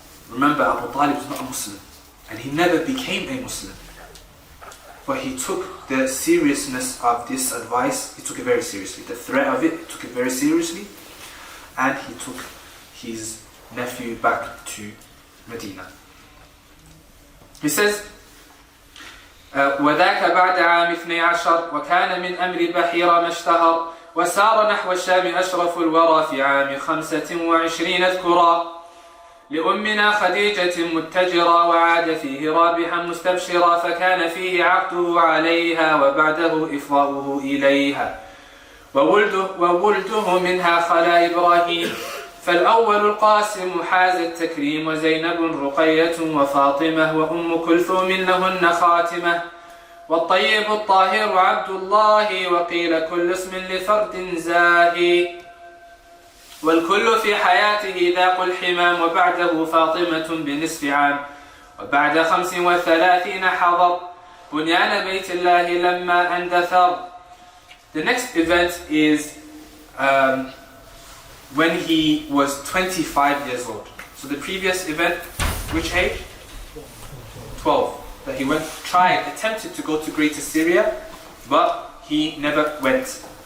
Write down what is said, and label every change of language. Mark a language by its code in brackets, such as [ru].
[en] Remember, Abu Talib is not a Muslim, and he never became a Muslim. But he took the seriousness of this advice, he took it very seriously. The threat of it, he took it very seriously. And he took his nephew back to Medina. He says, [ar] وذاك بعد عام 12 وكان من أمر بحيرة ما اشتهر وسار نحو الشام أشرف الورى في عام 25 اذكرا. لأمنا خديجة متجرا وعاد فيه رابحا مستبشرا فكان فيه عقده عليها وبعده إفضاؤه إليها وولده منها خلا إبراهيم فالأول القاسم حاز التكريم وزينب رقية وفاطمة وأم كلثوم لهن خاتمة والطيب الطاهر عبد الله وقيل كل اسم لفرد زاهي والكل في حياته ذاق الحمام وبعده فاطمة بنصف عام وبعد 35 حضر بنيان بيت الله لما اندثر. [en] The next event is when he was 25 years old. So the previous event, which age? 12. That he attempted to go to Greater Syria, but he never went.